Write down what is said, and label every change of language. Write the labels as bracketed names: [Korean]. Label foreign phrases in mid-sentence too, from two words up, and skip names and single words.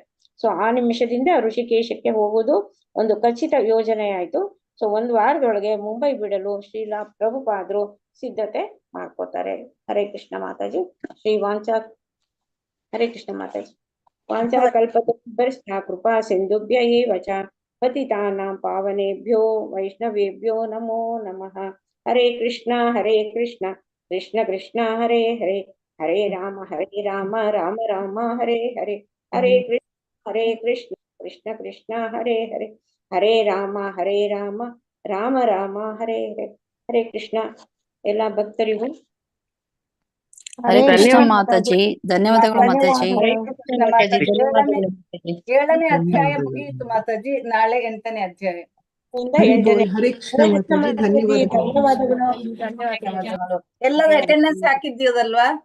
[Kannada] ಸೊ ಆ ನಿಮಿಷದಿಂದ ಋಷಿಕೇಶಕ್ಕೆ ಹೋಗುವುದು ಒಂದು ಖಚಿತ ಯೋಜನೆ ಆಯ್ತು. ಸೊ 1 ವಾರದೊಳಗೆ ಮುಂಬೈ ಬಿಡಲು ಶ್ರೀಲ ಪ್ರಭುಪಾದರು ಸಿದ್ಧತೆ ಮಾಡ್ಕೋತಾರೆ. ಹರೇ ಕೃಷ್ಣ ಮಾತಾಜಿ. ಹರೇ ಕೃಷ್ಣ ಮಾತಾಜಿ. [Sanskrit] ವಾಂಚಾ ಕಲ್ಪತರುಭ್ಯಶ್ಚ ಕೃಪಾ ಸಿಂಧುಭ್ಯ ಏವ ಚ ಪತಿತಾನಾಂ ಪಾವನೇಭ್ಯೋ ವೈಷ್ಣವೇಭ್ಯೋ ನಮೋ ನಮಃ. ಹರೇ ಕೃಷ್ಣ ಕೃಷ್ಣ ಕೃಷ್ಣ ಹರೇ ಹರೇ, ಹರೇ ರಾಮ ರಾಮ ರಾಮ ಹರೇ ಹರೇ, ಹರೇ ಕೃಷ್ಣ ಕೃಷ್ಣ ಕೃಷ್ಣ ಹರೇ ಹರೇ, ಹರೇ ರಾಮ ರಾಮ ರಾಮ ಹರೇ ಹರೇ. [Kannada] ಹರೇ ಕೃಷ್ಣ. ಎಲ್ಲ ಭಕ್ತರಿಗೂ ಹರೇ ಕೃಷ್ಣ ಧನ್ಯವಾದ ಮಾತಾಜಿ. ಧನ್ಯವಾದಗಳು ಮಾತಾಜಿ. ಹರೇ ಕೃಷ್ಣ ಮಾತಾಜಿ. 7ನೇ ಅಧ್ಯಾಯ ಮುಗಿಯಿತು ಮಾತಾಜಿ. ನಾಳೆ 8ನೇ ಅಧ್ಯಾಯ. ಹರೇ ಕೃಷ್ಣ ಮಾತಾಜಿ. ಧನ್ಯವಾದಗಳು. ಧನ್ಯವಾದಗಳು. ಎಲ್ಲರೂ ಅಟೆಂಡೆನ್ಸ್ ಹಾಕಿದ್ದೀರಲ್ವಾ?